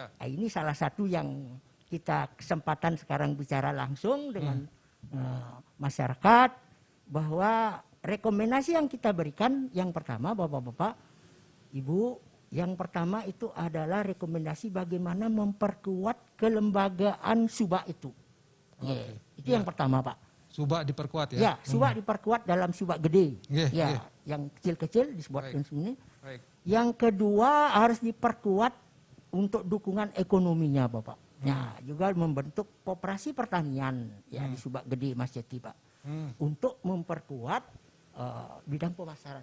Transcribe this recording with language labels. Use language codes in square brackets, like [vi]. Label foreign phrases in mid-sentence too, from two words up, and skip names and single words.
[id] Nah, ini salah satu yang kita kesempatan sekarang bicara langsung dengan masyarakat, bahwa rekomendasi yang kita berikan yang pertama, Bapak-bapak, Ibu, yang pertama itu adalah rekomendasi bagaimana memperkuat kelembagaan Subak itu. Itu yang pertama, Pak. Subak diperkuat ya. Ya, Subak diperkuat dalam Subak gede. Nggih. Yang kecil-kecil disebutkan sini. Baik. Yang kedua harus diperkuat untuk dukungan ekonominya, Bapak. Ya, juga membentuk koperasi pertanian ya di Subak Gede, Mas Jati, Pak. Untuk memperkuat bidang pemasaran.